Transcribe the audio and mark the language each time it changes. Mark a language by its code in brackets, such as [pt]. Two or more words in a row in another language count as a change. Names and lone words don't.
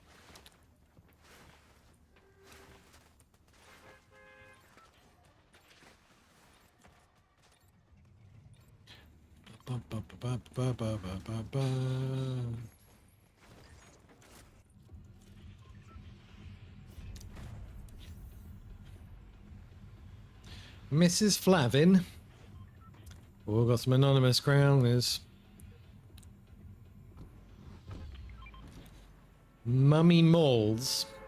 [en] Ba, ba, ba, ba, ba, ba, ba, ba. Mrs. Flavin. Oh, got some anonymous grounders. Mummy Moles.